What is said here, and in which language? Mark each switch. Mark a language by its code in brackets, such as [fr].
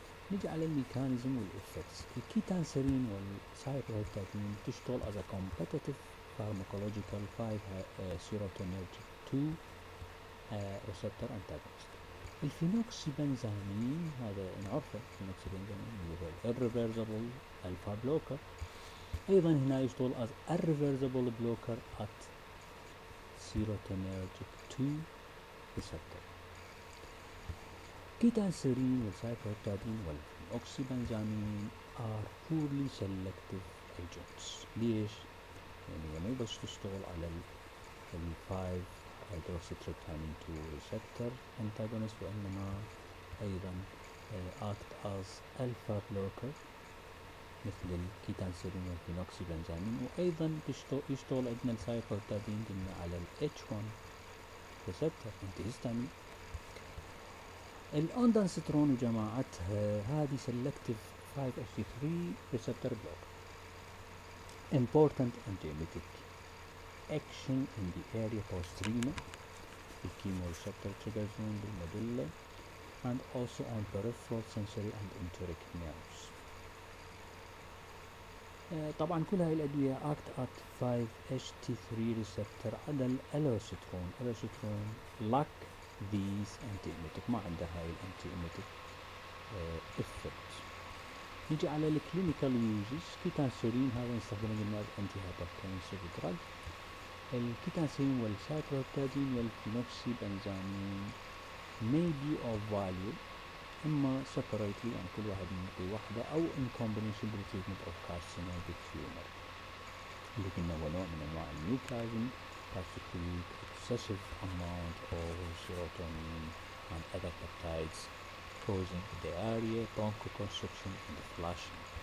[ar] نيجي على الميكانيزم والإفكتس. [en] الكيتانسيرين والسايكلوهيبتادين تشتغل as a competitive pharmacological 5 serotonergic 2 receptor antagonist. [ar] الفينوكسي بنزامين هذا نعرفه، الفينوكسي بنزامين اللي هو irreversible alpha blocker، أيضا هنا يشتغل [en] as irreversible blocker at serotonergic 2 receptor. Ketanserin والسايكلوهيبتادين والفينوكسي بنزامين are poorly selective agents. [ar] ليش؟ يعني هي مو بس تشتغل على ال 5 hydroxytryptamine 2 receptor antagonist، وإنما أيضا [en] act as alpha blocker [ar] مثل الكيتانسيرين والفينوكسي بنزامين. وأيضا يشتغل عندنا السايكلوهيبتادين قلنا على ال H1 receptor antihistamine. [en] الاوندانسترون [ar] وجماعتها هذه [en] selective 5-HT3 receptor blocker. Important antiemetic action in the area postrema, the chemoreceptor trigger zone [ar] بالمدلة, [en] and also on peripheral sensory and enteric nerves. [ar] طبعا كل هاي الأدوية [en] act at 5-HT3 receptor [ar] على الألوسترون. الألوسترون lack [en] these anti-emetic، [ar] ما عنده هاي الانتي-emetic effect. نيجي على الكلينيكال يوزز. كيتانسولين هذا نستخدمه قلنا انتي هايبرتنسيف دراج. [en] الكيتانسولين والسايكلوبتادين والفينوكسي بنزامين may be of value إما separately، [ar] يعني كل واحد نعطي واحدة، [en] أو in combination with treatment of carcinogenic tumor، [ar] اللي قلنا هو نوع من أنواع النيوبلازم [en] that secrete excessive amount of serotonin and other peptides causing diarrhea, bronchoconstriction and flushing.